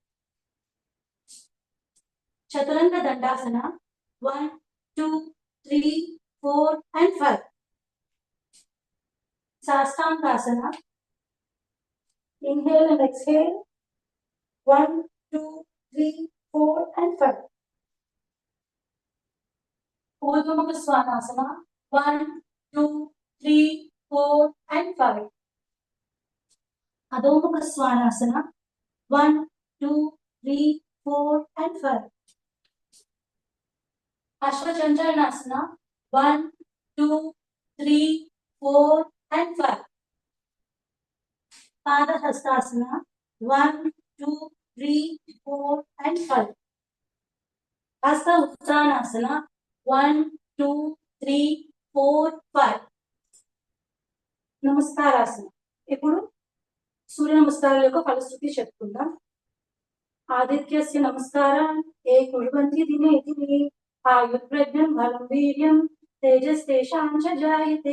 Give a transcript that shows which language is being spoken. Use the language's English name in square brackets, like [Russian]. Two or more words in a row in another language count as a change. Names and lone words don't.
[English] Chaturanga Dandasana. 1, 2, 3, 4, and 5. Sastangasana. Inhale and exhale. 1, 2, 3, 4, and 5. Urdhva Svanasana. 1, 2, 3, 4, and 5. Adho Mukha Svanasana. 1, 2, 3, 4, and 5. Ashwachanchalanasana. 1, 2, 3, 4, and 5. Pada Hastasana. 1, 2, 3, 4, and 5. Hasta Uttanasana. 1, 2, 3, 4, 5. [Telugu] నమస్కారాసన. ఇప్పుడు సూర్య నమస్కారాల యొక్క ఫలశ్రుతి చెప్పుకుందాం. [Sanskrit] आदित्यस्य नमस्कारं ये कुर्वन्ति दिने दिने आयुर्प्रज्ञं बलं वीर्यं तेजस्तेषां च जायते.